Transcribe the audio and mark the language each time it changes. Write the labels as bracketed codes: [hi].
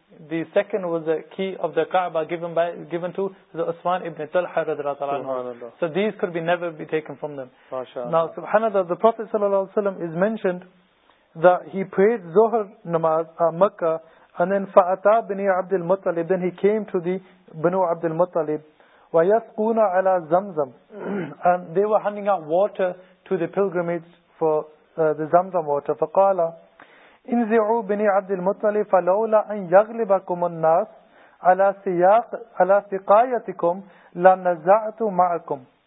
[en] The second was the key of the Kaaba given to the Usman ibn Talha radiallahu anhu. So these could never be taken from them. Masha'ala. Now, subhanAllah, the Prophet sallallahu alayhi wa sallam is mentioned that he prayed Zuhr namaz at Makkah. And then [ar] فَأَتَى بِنِي عَبْدِ الْمُطَّلِبِ [en] Then he came to the Banu Abd al-Muttalib. [ar] وَيَسْقُونَ عَلَى Zamzam. [en] And they were handing out water to the pilgrimage for the Zamzam water. [ar] فَقَالَ إِنْزِعُوا بِنِي عَبْدِ الْمُطَّلِبِ فَلَوْلَا أَنْ يَغْلِبَكُمُ النَّاسِ عَلَى سِقَايَتِكُمْ لَنَزَعْتُ مَعَكُمْ